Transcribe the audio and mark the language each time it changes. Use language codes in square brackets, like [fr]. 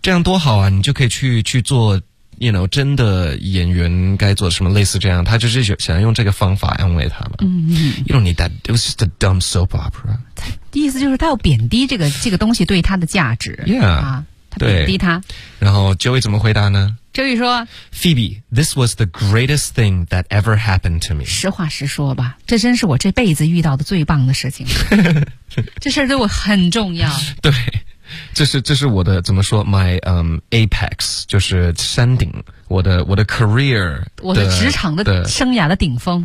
[zh] 这样多好啊，你就可以去做 [en] You know， [zh] 真的演员该做什么类似这样，他就是想用这个方法安慰他嘛。 [en] You don't need that. It was just a dumb soap opera. [zh] 意思就是他要贬低这个东西对他的价值。 [en] Yeah， [zh] 他贬低他。然后 Joey 怎么回答呢？Joey 说 [en] ，Phoebe， this was the greatest thing that ever happened to me. [zh] 实话实说吧，这真是我这辈子遇到的最棒的事情。这事儿对我很重要。对。这是我的怎么说 ？ [en] My apex [zh] 就是山顶，我的 career，我的职场的生涯的顶峰，